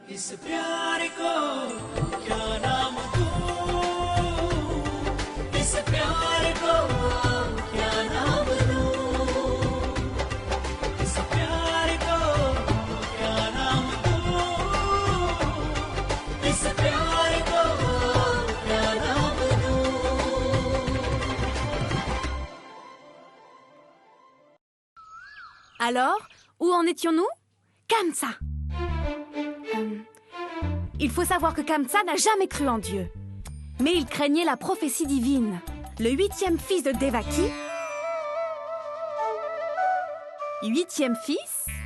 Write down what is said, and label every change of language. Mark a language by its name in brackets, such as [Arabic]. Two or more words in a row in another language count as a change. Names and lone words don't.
[Hindi] प्यार को क्या नाम दूं इस प्यार को क्या नाम दूं इस प्यार को क्या नाम दूं इस प्यार को क्या नाम दूं [French] Alors, où en étions-nous? Kamsa. Il faut savoir que Kamsa n'a jamais cru en Dieu. Mais il craignait la prophétie divine. Le 8e fils de Devaki, 8e fils,